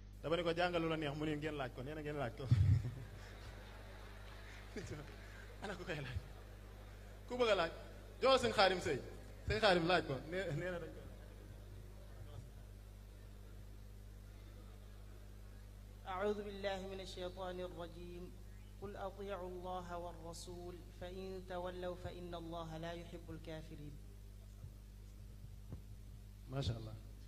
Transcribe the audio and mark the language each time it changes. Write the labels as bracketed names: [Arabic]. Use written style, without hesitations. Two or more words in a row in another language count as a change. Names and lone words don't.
[Wolof] dama ne ko jàngal lu la neex mu ne ngeen laaj ko nee na ngeen laaj ko ana ku koy laaj ku bëgg a laaj jox sëñ Xaadim Sëy sëñ Xaadim laaj ko nee na dañ ko [Arabic] أعوذ بالله من الشيطان الرجيم قل أطيعوا الله والرسول فإن تولوا فإن الله لا يحب الكافرين. ما شاء الله.